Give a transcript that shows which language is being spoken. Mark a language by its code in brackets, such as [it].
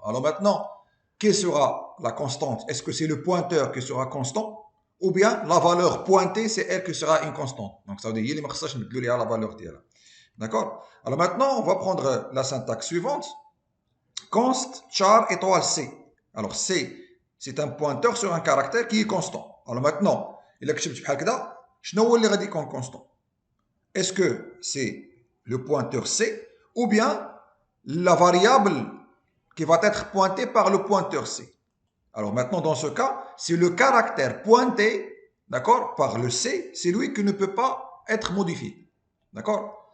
[fr] Alors maintenant, quelle sera la constante? Est-ce que c'est le pointeur qui sera constant? Ou bien la valeur pointée, c'est elle qui sera une constante. Donc ça veut dire qu'il y a la valeur d'elle. D'accord? Alors maintenant, on va prendre la syntaxe suivante. Const char étoile c. Alors c, c'est un pointeur sur un caractère qui est constant. Alors maintenant, il a [ar] كتبت بحال كذا, شنو هو اللي غادي يكون constant? [fr] Est-ce que c'est le pointeur c ou bien la variable qui va être pointée par le pointeur c? Alors maintenant, dans ce cas, c'est le caractère pointé, d'accord, par le c, c'est lui qui ne peut pas être modifié. D'accord?